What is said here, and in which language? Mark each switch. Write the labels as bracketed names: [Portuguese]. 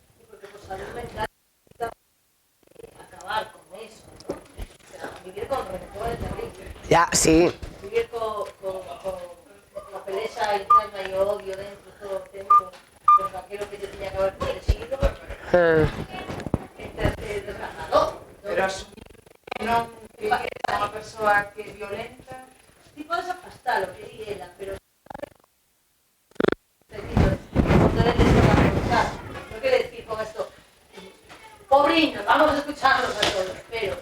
[Spanish] Porque por salud mental acabar con eso, ¿no? O sea, vivir con rencor es terrible. ya, sí. Vivir con la pelea interna y odio dentro todo el tiempo por aquello que te tenía que haber protegido. Es desgarrador. [Galician] Pero asumir que non que é unha persoa que é violenta. Ti podes afastalo, que di ela, [Spanish] pero cuando él les toca preguntar, no quiere decir con esto, pobriños, vamos a escucharlos a todos, pero